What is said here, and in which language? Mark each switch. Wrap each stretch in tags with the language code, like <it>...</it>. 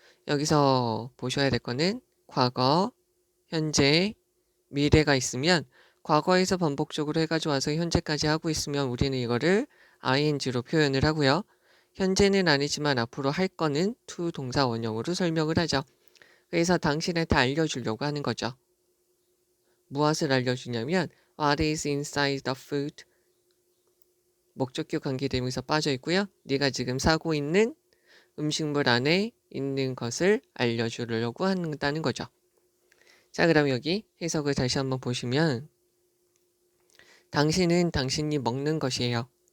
<ko>여기서 보셔야 될 거는 과거, 현재, 미래가 있으면 과거에서 반복적으로 해가지고 와서 현재까지 하고 있으면 우리는 이거를 ing로 표현을 하고요. 현재는 아니지만 앞으로 할 거는 to 동사 원형으로 설명을 하죠. 그래서 당신한테 알려주려고 하는 거죠. 무엇을 알려주냐면</ko> <en>What is inside the food?</en> <ko>목적격 관계대명사 빠져 있고요. 네가 지금 사고 있는 음식물 안에 있는 것을 알려주려고 한다는 거죠. 자, 그럼 여기 해석을 다시 한번 보시면 당신은 당신이 먹는 것이에요.</ko>